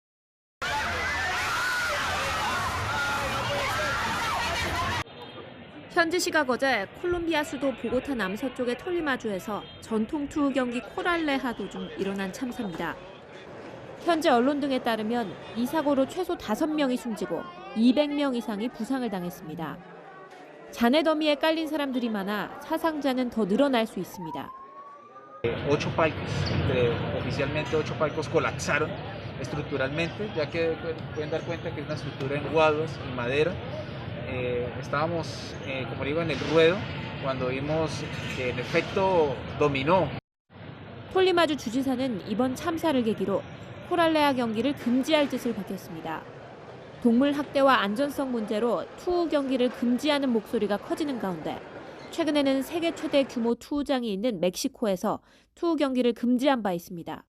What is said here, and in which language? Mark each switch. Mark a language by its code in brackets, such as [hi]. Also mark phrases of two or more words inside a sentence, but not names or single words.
[ko] 현지 시각 어제 콜롬비아 수도 보고타 남서쪽의 톨리마주에서 전통 투우 경기 코랄레하 도중 일어난 참사입니다. 현지 언론 등에 따르면 이 사고로 최소 5명이 숨지고 200명 이상이 부상을 당했습니다. 잔해 더미에 깔린 사람들이 많아 사상자는 더 늘어날 수 있습니다. [es] 8 palcos, oficialmente 8 palcos colapsaron estructuralmente, ya que pueden dar cuenta que es una estructura en guados y madera. Estábamos, como digo, en el ruedo cuando vimos que el efecto dominó. [ko] 톨리마주 주지사는 이번 참사를 계기로 코랄레아 경기를 금지할 뜻을 밝혔습니다. 동물 학대와 안전성 문제로 투우 경기를 금지하는 목소리가 커지는 가운데 최근에는 세계 최대 규모 투우장이 있는 멕시코에서 투우 경기를 금지한 바 있습니다.